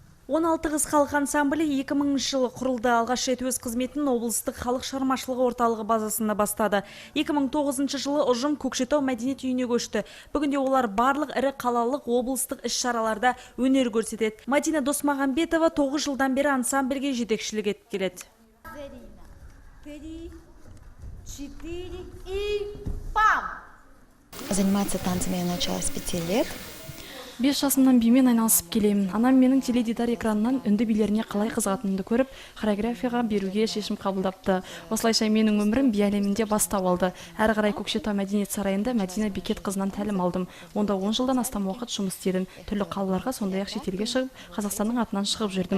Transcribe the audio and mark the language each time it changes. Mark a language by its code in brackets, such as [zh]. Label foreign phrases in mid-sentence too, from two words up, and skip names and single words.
[kk] 16 қыз халық ансамблі 2000 жылы құрылды. Алғаш рет өз қызметін облыстық халық шығармашылығы орталығы базасында бастады. 2009 жылы ұжым Көкшетау мәдениет үйіне көшті. Бүгінде олар барлық ірі қалалық облыстық іс-шараларда өнер көрсетеді. Мадина Досмағамбетова 9 жылдан бері ансамбльге жетекшілік етіп келеді. [ru] 3, 4 и пам! Заниматься танцами я начала с 5 лет. [kk] 5 жасымнан бимен айналысып келемін. Анам менің теледидар экранынан үнді билеріне қалай қызығатынымды көріп, хореографияға беруге шешім қабылдапты. Осылайша менің өмірім би әлемінде бастау алды. Әрі қарай Көкшетау мәдениет сарайында Мәдина Бекет қызынан тәлім алдым. Онда 10 жылдан астам уақыт жұмыс істедім. Түрлі қалаларға, сондай-ақ шетелге шығып, Қазақстанның атынан шығып жүрдім.